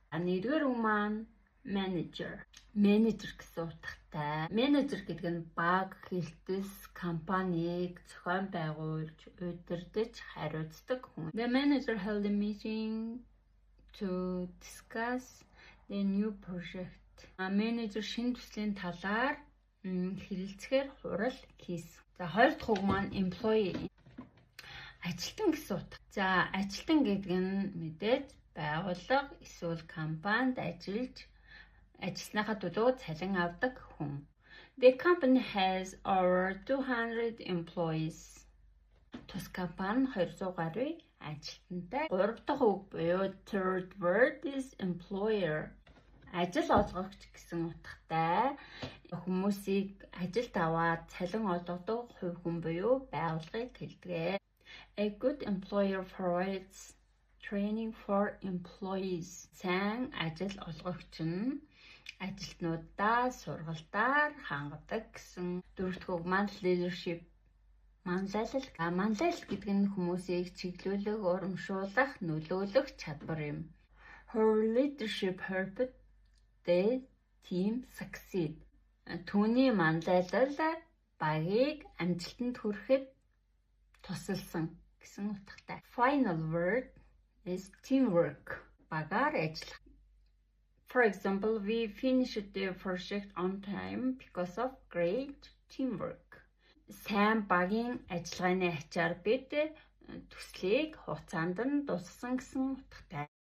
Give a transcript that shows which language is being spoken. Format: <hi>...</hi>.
<mn>Нэгдүгээр үг маань manager. Менежер гэсэн утгатай. Менежер гэдэг нь баг, хэлтс, компанийг зохион байгуулж, удирдах, хариуцдаг хүн.</mn> <en>The manager held a meeting to discuss the new project.</en> <mn>Менежер шинэ төслийн талаар хэлэлцэхээр хурал хийсэн. За, хоёр дахь үг маань employee. Ажилтан гэсэн утга. За, ажилтан гэдэг нь мэдээж байгууллага эсвэл компанид ажиллаж ажилсныхаа төлөө цалин авдаг хүн.</mn> <en>The company has over 200 employees.</en> <mn>Тус компани 200 гаруй ажилтнтай. Гурав дахь үг буюу</mn> <en>third word is</en> <mn>employer. Ажил олгогч гэсэн утгатай. Хүмүүсийг ажилд аваад цалин олгодог хувь хүн буюу байгууллагыг хэлдэг.</mn> <en>A good employer provides training for employees.</en> <mn>Сайн ажил олгогч нь ажилтнуудаа сургалтаар хангадаг гэсэн. Дөрөвт үг маань leadership. Манлайлал. Манлайлал гэдэг нь хүмүүсийг чиглүүлэх, урамшуулах, нөлөөлөх чадвар юм.</mn> <en>Her leadership helped the team succeed.</en> <mn>Түүний манлайлал багийг амжилтанд хүрэхэд тусалсан гэсэн утгатай.</mn> <en>Final word is teamwork.</en> <mn>Багаар ажиллах.</mn> <en>For example, we finished the project on time because of great teamwork.</en> <mn>Сайн багийн ажиллагааны ачаар бид төслийг хугацаанд нь дуусгасан гэсэн утгатай.</mn>